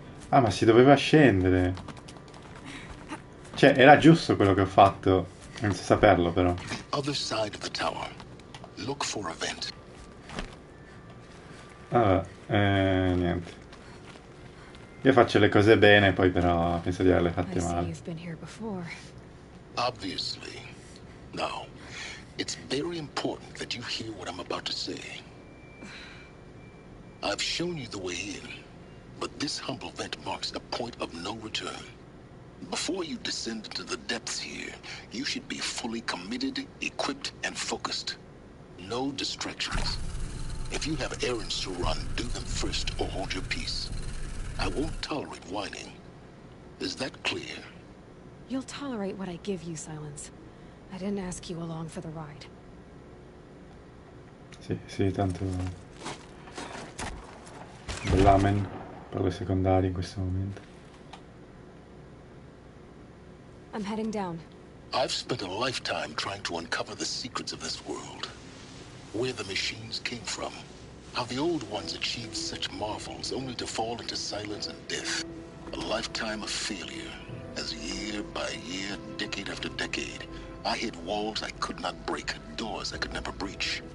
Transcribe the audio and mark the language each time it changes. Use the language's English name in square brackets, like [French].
[Italian] Ah, ma si doveva scendere. Cioè, era giusto quello che ho fatto. Senza saperlo, però. [English] Other side of the tower. Look for a vent. [Italian] Niente. Io faccio le cose bene, poi però penso di averle fatte [English] I see [Italian] male. [English] you've been here before. Obviously. Now, it's very important that you hear what I'm about to say. I've shown you the way in, but this humble vent marks a point of no return. Before you descend into the depths here, you should be fully committed, equipped, and focused. No distractions. If you have errands to run, do them first or hold your peace. I won't tolerate whining. Is that clear? You'll tolerate what I give you, Silence. I didn't ask you along for the ride. [Italian] Sì, tanto... Bellamen per le secondarie in questo momento. [English] I'm heading down. I've spent a lifetime trying to uncover the secrets of this world. Where the machines came from. How the old ones achieved such marvels only to fall into silence and death. A lifetime of failure. As year by year, decade after decade, I hit walls I could not break, doors I could never breach.